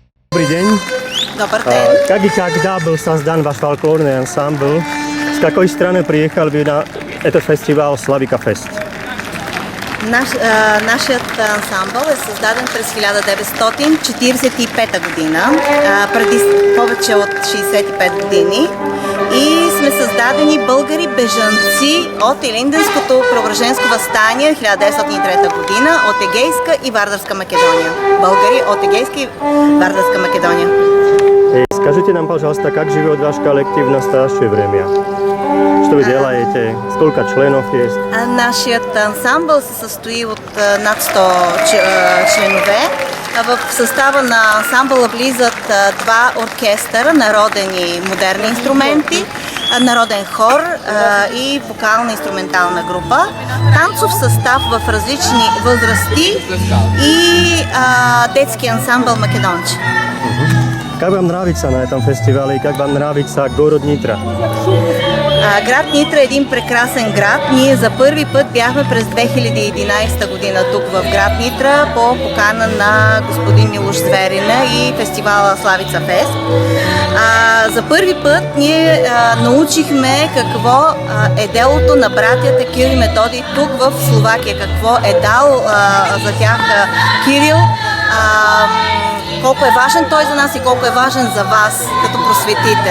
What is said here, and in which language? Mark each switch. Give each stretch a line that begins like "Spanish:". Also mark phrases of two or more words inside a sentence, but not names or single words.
Slovak: Dobrý deň.
Bulgarian: Добър ден.
Russian: Как и когда был создан ваш фольклорный ансамбль? С какой страны приехал вы на этот фестивал Славика Фест?
Bulgarian: Нашият ансамбъл е създаден през 1945 година, преди повече от 65 години. И сме създадени българи бежанци от Илинденското преображенско въстание 1903 година от Егейска и Вардарска Македония. Българи от Егейска и Вардарска Македония.
Russian: Скажите нам, пожалуйста, как живет ваш коллектив в настоящее время? Что вы делаете? Сколько членов есть?
Bulgarian: Нашият ансамбъл се състои от над 100 членове. В състава на ансамбъла влизат два оркестъра, народен и модерни инструменти, народен хор и вокална-инструментална група, танцов състав в различни възрасти и детски ансамбъл Македонче.
Russian: Как вам нравится на этом фестивале и как вам нравится город Нитра?
Bulgarian: Град Нитра е един прекрасен град. Ние за първи път бяхме през 2011 година тук в град Нитра по покана на господин Милош Зверина и фестивала Славица Фест. За първи път ние научихме какво е делото на братята Кирил и Методий тук в Словакия, какво е дал за тях Кирил, колко е важен той за нас и колко е важен за вас като просветител.